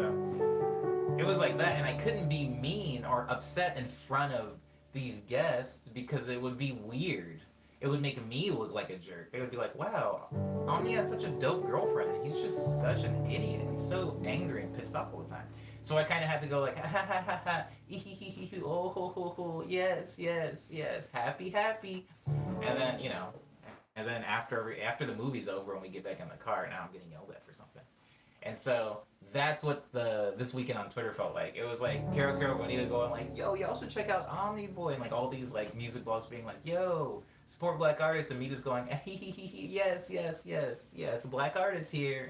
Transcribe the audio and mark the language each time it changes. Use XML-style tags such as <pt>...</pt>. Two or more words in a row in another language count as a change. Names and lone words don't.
<en>So it was like that, and I couldn't be mean or upset in front of these guests because it would be weird. It would make me look like a jerk. They would be like, "Wow, Omni has such a dope girlfriend. He's just such an idiot. He's so angry and pissed off all the time." So I kind of had to go like, "Ha ha ha ha ha, oh ho ho ho, yes, happy. And then, you know, and then after the movie's over and we get back in the car, now I'm getting yelled at for something. And so that's what the this weekend on Twitter felt like. It was like Carol Bonita going like, "Yo, y'all should check out Omni Boy," and like all these like music blogs being like, "Yo, support black artists," and me just going, "Yes, yes, yes, yes, black artists here."</en>